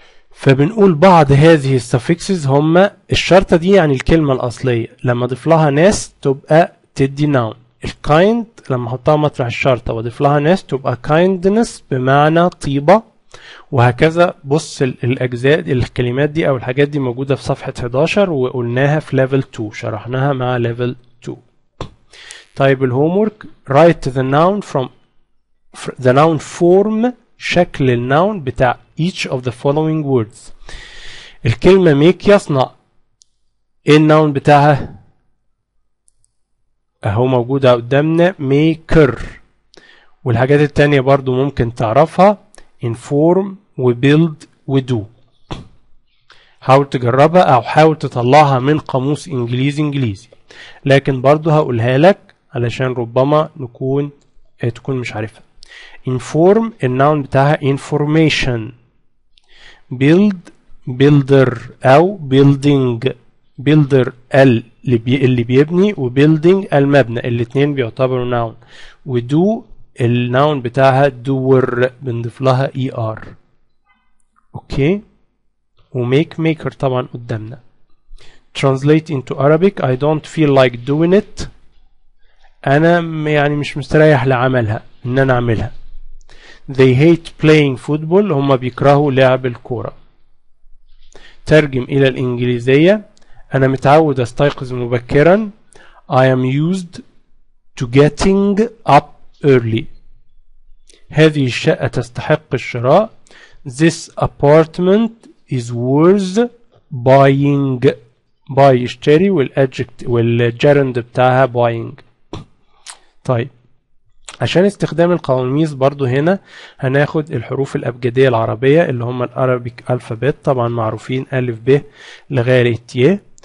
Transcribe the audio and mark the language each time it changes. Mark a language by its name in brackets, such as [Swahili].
[Arabic] فبنقول بعض هذه السفكسز هم الشرطة دي يعني الكلمة الأصلية، لما اضيف لها ناس تبقى تدي ناون. الكايند لما احطها مطرح الشرطة واضيف لها ناس تبقى kindness بمعنى طيبة، وهكذا. بص الأجزاء الكلمات دي أو الحاجات دي موجودة في صفحة 11 وقلناها في level 2، شرحناها مع level 2. طيب الهومورك [English] write the noun form، [Arabic] شكل الناون بتاع [English] each of the following words. [Arabic] الكلمة make يصنع، ايه الناون بتاعها؟ اهو موجودة قدامنا maker. والحاجات التانية برضو ممكن تعرفها inform و build و do. حاول تجربها او حاول تطلعها من قاموس انجليزي، لكن برضو هقولها لك علشان ربما تكون مش عارفها. inform الناون بتاعها information، build builder او building، builder اللي بيبني و building المبنى، الاتنين بيعتبروا ناون. ودو الناون بتاعها doer بنضيف لها er. اوكي، وميك maker طبعا قدامنا. [English] translate into Arabic I don't feel like doing it. [Arabic] انا يعني مش مستريح لعملها ان انا اعملها. [English] they hate playing football، [Arabic] هم بيكرهوا لعب الكورة. ترجم الى الانجليزية انا متعود استيقظ مبكرا. [English] I am used to getting up early. [Arabic] هذه الشقة تستحق الشراء. [English] This apartment is worth buying. [Arabic] buy يشتري والجرند بتاعها buying. طيب عشان استخدام القواميس برضو هنا هناخد الحروف الأبجدية العربية اللي هم الأرابيك ألفابت، طبعا معروفين ألف ب لغاية ي.